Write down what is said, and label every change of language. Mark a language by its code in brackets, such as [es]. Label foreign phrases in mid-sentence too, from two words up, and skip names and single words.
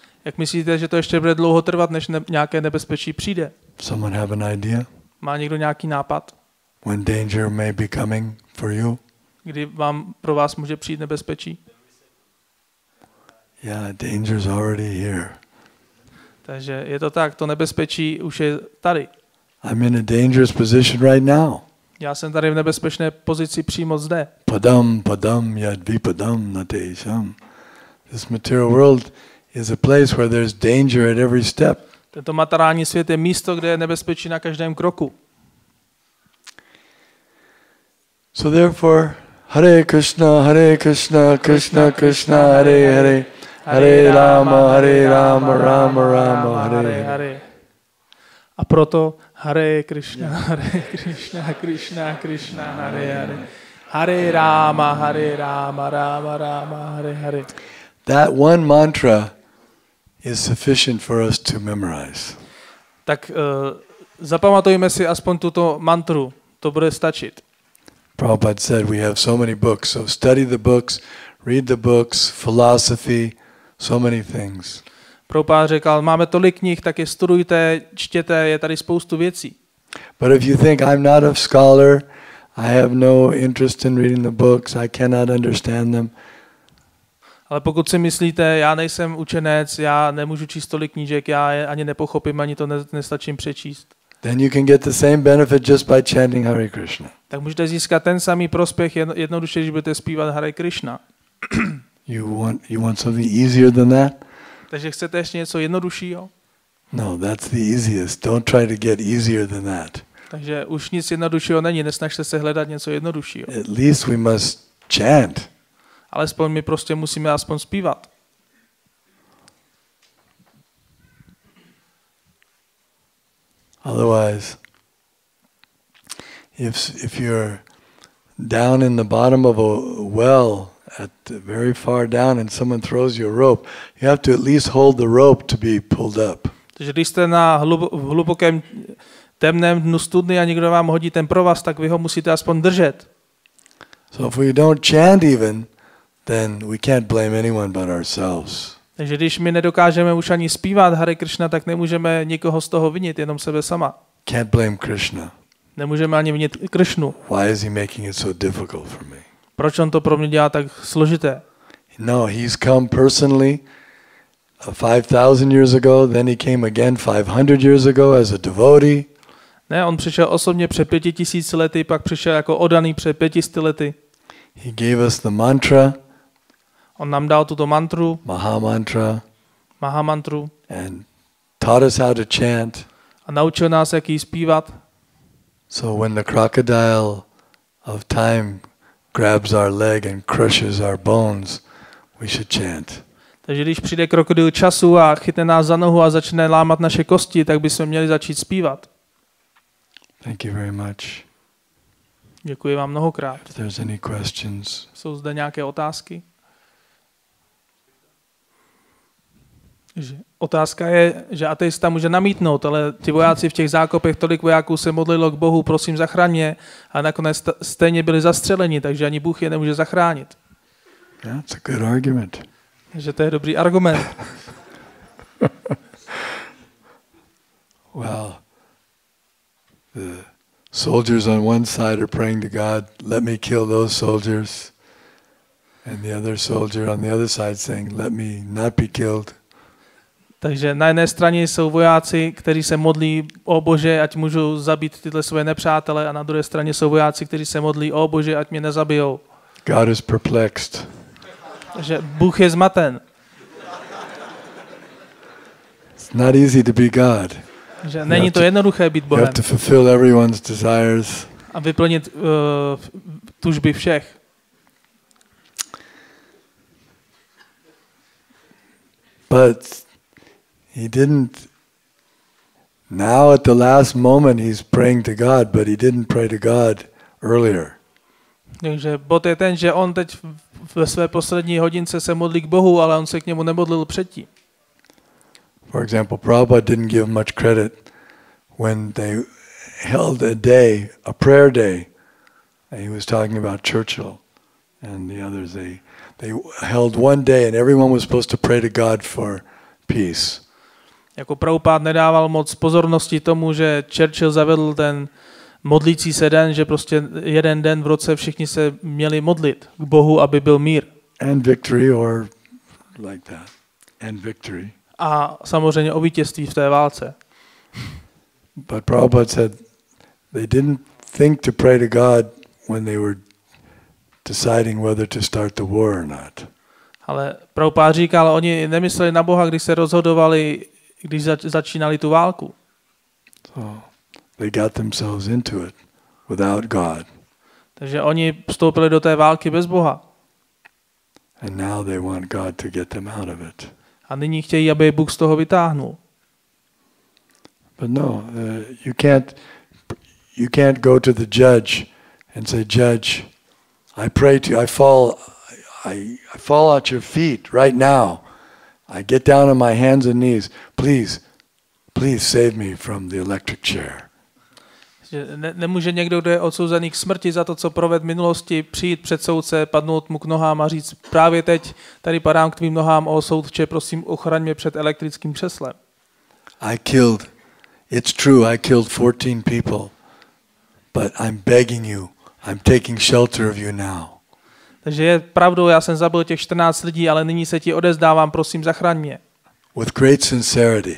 [cs] Jak myslíte, že to ještě bude dlouho trvat, než nějaké nebezpečí přijde? [en] Someone have an idea? [cs] Má někdo nějaký nápad? [en] When danger may be coming for you? [cs] Kdy pro vás může přijít nebezpečí? [en] Yeah, danger's already here. [cs] Takže je to tak, to nebezpečí už je tady. [en] I'm in a dangerous position right now. [cs] Já jsem tady v nebezpečné pozici přímo zde. [sa] पदं यद् विपदां नतेषाम्. [en] This material world is a place where there's danger at every step. [cs] Tento materiální svět je místo, kde je nebezpečí na každém kroku. [en] So therefore, [sa] हरे कृष्ण कृष्ण कृष्ण हरे हरे हरे राम राम राम हरे हरे. [cs] A proto [sa] हरे कृष्ण कृष्ण कृष्ण हरे हरे हरे राम राम राम हरे हरे. [en] That one mantra is sufficient for us to memorize. [cs] Tak zapamatujme si aspoň tuto mantru, to bude stačit. [en] Prabhupada said we have so many books, so study the books, read the books, philosophy, so many things. [cs] Prabhupada řekl, máme tolik knih, tak je studujte, čtěte, je tady spoustu věcí. [en] But if you think I'm not a scholar, I have no interest in reading the books, I cannot understand them. [cs] Ale pokud si myslíte, já nejsem učenec, já nemůžu číst tolik knížek, já je ani nepochopím, ani to nestačím přečíst. [en] Then you can get the same benefit just by chanting [sa] हरे कृष्ण. [cs] Tak můžete získat ten samý prospěch jednoduše, když budete zpívat [sa] हरे कृष्ण. [en] You want something easier than that? [cs] Takže chcete ještě něco jednoduššího? [en] No, that's the easiest. Don't try to get easier than that. [cs] Takže už nic jednoduššího není, nesnažte se hledat něco jednoduššího. [en] At least we must chant. [cs] Alespoň my prostě musíme aspoň zpívat. [en] Otherwise, if you're down in the bottom of a well at very far down and someone throws you a rope, you have to at least hold the rope to be pulled up. [cs] Takže když jste na hlubokém temném dnu studny a někdo vám hodí ten provaz, tak vy ho musíte aspoň držet. [en] So if we don't chant even, then we can't blame anyone but ourselves. [cs] Takže když my nedokážeme už ani zpívat [sa] हरे कृष्ण, [cs] tak nemůžeme nikoho z toho vinit, jenom sebe sama. [en] Can't blame Krishna. [cs] Nemůžeme ani vinit Krishnu. [en] Why is he making it so difficult for me? [cs] Proč on to pro mě dělá tak složité? [en] No, he's come personally 5,000 years ago, then he came again 500 years ago as a devotee. [cs] Ne, on přišel osobně před 5000 lety, pak přišel jako oddaný před 500 lety. [en] He gave us the mantra. [cs] On nám dal tuto mantru, Mahamantru, [en] and taught us how to chant. [cs] A naučil nás, jak ji zpívat. [en] So when the crocodile of time grabs our leg and crushes our bones, we should chant. [cs] Takže když přijde krokodýl času a chytne nás za nohu a začne lámat naše kosti, tak bychom měli začít zpívat. [en] Thank you very much. [cs] Děkuji vám mnohokrát. [en] If there's any questions. [cs] Jsou zde nějaké otázky? Otázka je, že ateista může namítnout, ale ti vojáci v těch zákopech, tolik vojáků se modlilo k Bohu, prosím zachraň mě, a nakonec stejně byli zastřeleni, takže ani Bůh je nemůže zachránit. [en] Yeah, it's a good argument. [cs] Takže to je dobrý argument. [en] Well, the soldiers on one side are praying to God, let me kill those soldiers. And the other soldier on the other side saying, let me not be killed. [cs] Takže na jedné straně jsou vojáci, kteří se modlí, o Bože, ať můžu zabít tyhle své nepřátele, a na druhé straně jsou vojáci, kteří se modlí, o Bože, ať mě nezabijou. [en] God is perplexed. [cs] Takže Bůh je zmaten. [en] It's not easy to be God. [cs] Že není to jednoduché být [en] You [cs] Bohem. [en] have to fulfill everyone's desires. [cs] A vyplnit tužby všech. [en] But he didn't. Now at the last moment he's praying to God, but he didn't pray to God earlier. [cs] Takže bod je ten, že on teď ve své poslední hodince se modlí k Bohu, ale on se k němu nemodlil předtím. [en] For example, Prabhupada didn't give much credit when they held a day, a prayer day. He was talking about Churchill and the others. They held one day and everyone was supposed to pray to God for peace. [cs] Jako Prabhupád nedával moc pozornosti tomu, že Churchill zavedl ten modlící se den, že prostě jeden den v roce všichni se měli modlit k Bohu, aby byl mír. [en] And victory or like that. And victory. [cs] A samozřejmě o vítězství v té válce. [en] But Prabhupada said they didn't think to pray to God when they were deciding whether to start the war or not. [cs] Ale Prabhupád říkal, oni nemysleli na Boha, když se rozhodovali, když začínali tu válku. [en] So they got themselves into it without God. [cs] Takže oni vstoupili do té války bez Boha. [en] And now they want God to get them out of it. [cs] A nyní chtějí, aby Bůh z toho vytáhnul. [en] But no, you can't go to the judge and say, Judge, I pray to you, I fall at your feet right now. I get down on my hands and knees. Please save me from the electric chair. [cs] Nemůže někdo, kdo je odsouzený k smrti za to, co provedl v minulosti, přijít před soudce, padnout mu k nohám a říct, právě teď tady padám k tvým nohám, o soudče, prosím, ochraň mě před elektrickým křeslem. [en] It's true, I killed 14 people, but I'm begging you, I'm taking shelter of you now. [cs] Takže je pravdou, já jsem zabil těch 14 lidí, ale nyní se ti odezdávám, prosím, zachraň mě. [en] With great sincerity.